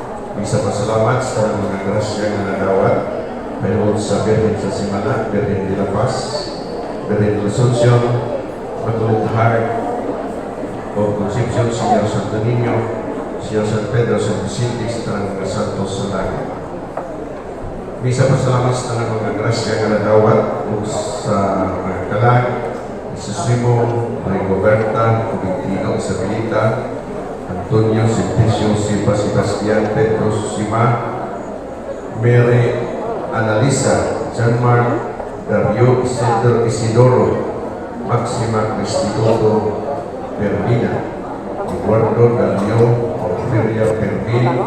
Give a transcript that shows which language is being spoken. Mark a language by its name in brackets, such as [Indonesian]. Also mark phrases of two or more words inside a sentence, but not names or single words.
[Cebuano] Bisa pasalamat sa mga grasya nga nadawat pero sa Birhen sa Simana, Birhen de la Paz, Birhen de la Asunción, Immaculate Heart of Concepcion, Señor Santo Niño, Señor San Pedro, San Vicente, sa mga santos sa langit. Bisa pasalamat sa mga grasya nga nadawat sa mga kalag, Susimo, Rigoberta, Cubitino, Isabelita, Antonio, Simplicio, Silva, Sebastián, Pedro, Susima, Mary, Analisa, Janmar, Dario, Isidoro, Maxima, Cristituto, Permina, Eduardo, Dario, Porfiria, Permin,